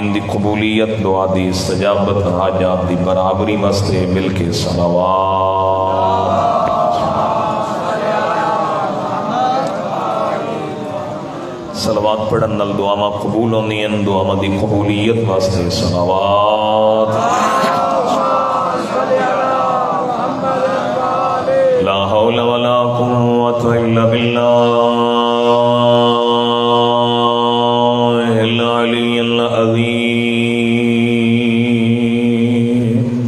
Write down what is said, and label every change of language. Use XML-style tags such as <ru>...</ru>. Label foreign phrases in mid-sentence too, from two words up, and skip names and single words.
<pa>دی قبولیت دعا دی استجابت حاجات دی برابری واسطے مل کے صلوات. صلوات پڑھن نال دعاواں قبول ہوندی ہیں. دعاواں دی قبولیت واسطے صلوات.</pa> <ar>لا حول ولا قوة إلا بالله العلي العظيم.</ar>